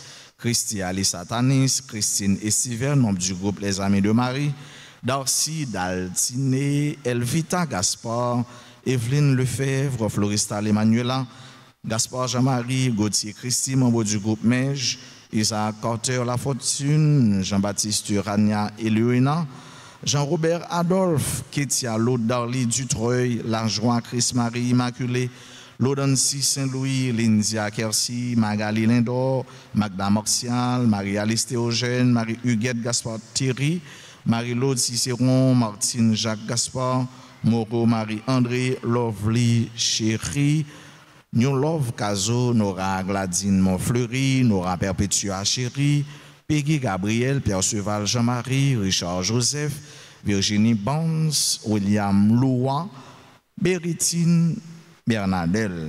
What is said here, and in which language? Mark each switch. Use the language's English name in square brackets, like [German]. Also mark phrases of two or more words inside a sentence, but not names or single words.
[French] Christy Alice Satanis, Christine Estiver, membre du groupe Les Amis de Marie. Darcy Daltiné, Elvita Gaspard, Evelyne Lefebvre, Florista Emmanuela, Gaspard Jean-Marie, Gauthier Christy, membre du groupe MEJ. Isaac Carter La Fortune, Jean-Baptiste Rania Eluena, Jean-Robert Adolphe, Kétia Laude Darly Dutreuil, Larjoie Chris-Marie Immaculée, Laudancy Saint-Louis, Lindia Kersi, Magali Lindor, Magda Moxial, Marie-Alice Théogène, Marie-Huguette Gaspard Thierry, Marie-Laude Cicéron, Martine Jacques Gaspard, Moreau Marie-André, Lovely Chéri, New Love Caso, Nora Gladine Montfleury, Nora Perpétua Chéri, Peggy Gabriel, Pierre Cheval Jean-Marie, Richard Joseph, Virginie Bonds, William Loua, Béritine Bernadelle.